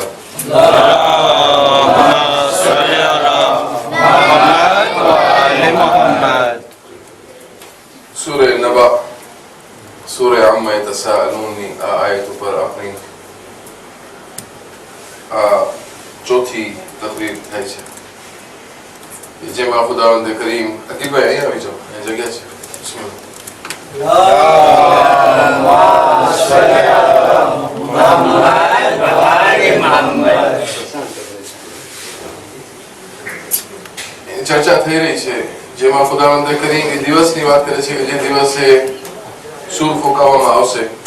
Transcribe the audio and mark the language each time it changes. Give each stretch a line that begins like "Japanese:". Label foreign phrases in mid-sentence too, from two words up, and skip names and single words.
Arabic: اللهم صل على محمد وآل محمد. سورة النبأ سورة عما يتساءلون آية
Urdu: پر اپنی چوتھی تقریر
Gujarati: થાય છે જેમાં ખુદાવંદ કરીમ અકીભાઈ અહીં આવી જાઓ, અહીં જગ્યા છે. ચર્ચા થઈ રહી છે જેમાં ખુદાવંદ કરીમ એ દિવસની વાત કરે છે કે જે દિવસે સૂર ફૂંકાવવામાં આવશે.